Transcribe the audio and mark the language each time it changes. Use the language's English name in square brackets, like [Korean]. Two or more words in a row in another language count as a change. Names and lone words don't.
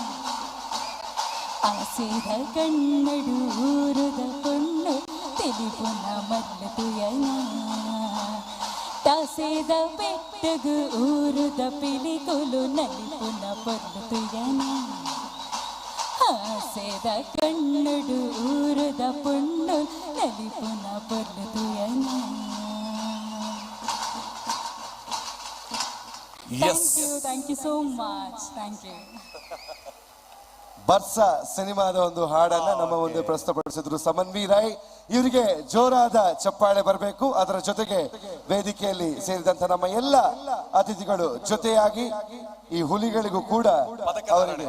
[Tulu] ಆಸೆದ ಕಣ್ಣಡು ಊರದ ಪೊಣ್ಣು ತಿಳಿಪುನ ಮಲ್ಲುಯನ ತಾಸೆದ ಬೆಟ್ಟಗು ಊರದ ಪಿಲಿಕೊಲು ನಲಿಪುನ ಪೊದ್ದುಯನ ಆಸೆದ ಕಣ್ಣಡು ಊರದ ಪೊಣ್ಣು ನಲಿಪುನ ಪೊದ್ದುಯನ. [English] thank you so much. thank you. [Kannada] ಬರ್ಸ ಸಿನಿಮಾದ ಒಂದು ಹಾಡನ್ನ ನಮ್ಮ ಮುಂದೆ ಪ್ರಸ್ತುತಪಡಿಸಿದ್ರು ಸಮನ್ವಿ ರಾಯ್. ಇವರಿಗೆ ಜೋರಾದ ಚಪ್ಪಾಳೆ ಬರಬೇಕು. ಅದರ ಜೊತೆಗೆ ವೇದಿಕೆಯಲ್ಲಿ ಸೇರಿದಂತ ನಮ್ಮ ಎಲ್ಲ ಅತಿಥಿಗಳು ಜೊತೆಯಾಗಿ ಈ ಹುಲಿಗಳಿಗೂ ಕೂಡ ಅವರಿಗೆ